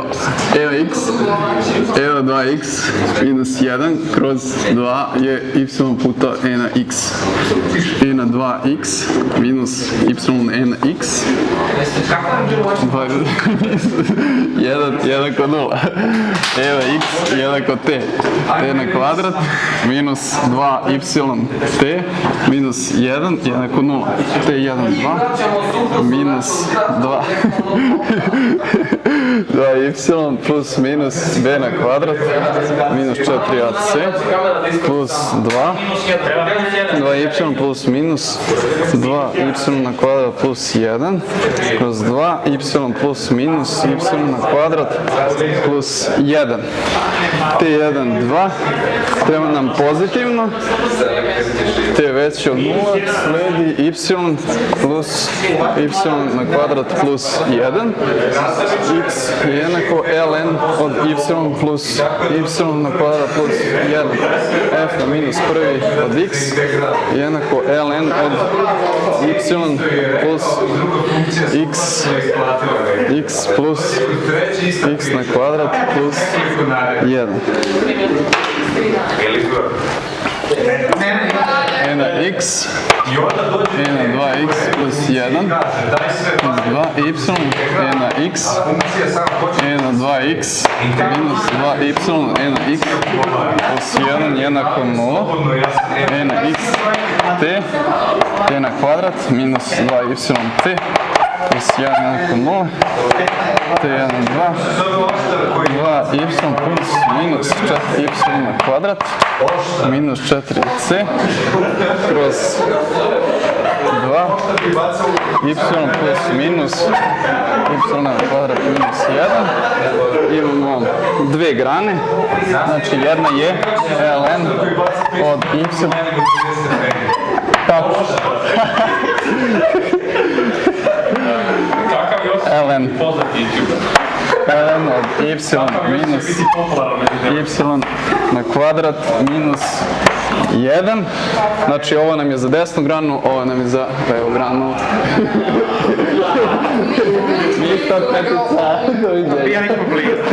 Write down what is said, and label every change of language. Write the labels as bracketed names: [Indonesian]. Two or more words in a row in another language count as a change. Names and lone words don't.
[Serbian] E na x, e na 2x minus 1 kroz 2 je y puta e na x. E na 2x minus y e na x. 1 jednako 0. E na x jednako t. T na kvadrat minus 2y t minus 1 jednako 0. T1, 2 minus 2y plus minus b na kvadrat minus 4ac plus 2y plus minus 2y na kvadrat plus 1 kroz 2y plus minus y na kvadrat plus 1. T1, 2 treba nam pozitivno, t veće od 0, sledi y plus y na kvadrat plus 1, x je jednako ln od y plus y na kvadrat plus 1, f na minus prvi od x je jednako ln od y plus x plus x na kvadrat plus 1. E na x, e na 2x plus 1, plus 2y, e na x, e na 2x, minus 2y, e na x, plus 1 jednako 0, e na x, t, t na kvadrat, minus 2y, t, plus 1 jednako 0, t1, 2, 2y plus minus 4y na kvadrat, minus 4c, kroz 2y plus minus y na kvadrat minus 1. Imamo dve grane, znači jedna je ln od y. Kako? ln od y minus y na kvadrat minus 1. Znači ovo nam je za desnu granu, ovo nam je za levu granu. Ništa petica.